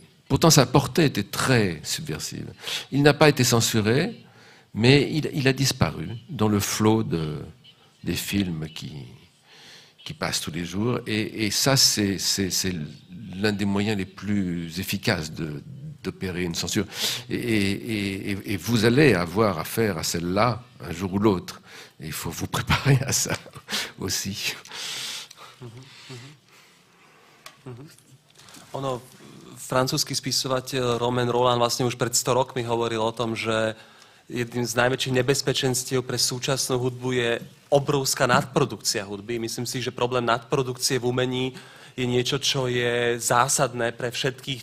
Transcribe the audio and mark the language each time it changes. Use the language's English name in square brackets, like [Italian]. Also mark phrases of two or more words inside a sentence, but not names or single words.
[French] Pourtant, sa portée était très subversive. Il n'a pas été censuré, mais il a disparu dans le flot des films qui passent tous les jours. Et ça, c'est l'un des moyens les plus efficaces d'opérer une censure. Et vous allez avoir affaire à celle-là un jour ou l'autre. Et il faut vous préparer à ça aussi. [Slovak] Ono, francúzsky spisovateľ Romain Rolland vlastne už pred 100 rokmi hovoril o tom, že jedným z najväčších nebezpečenstiev pre súčasnú hudbu je obrovská nadprodukcia hudby. Myslím si, že problém nadprodukcie v umení je niečo, čo je zásadné pre všetkých.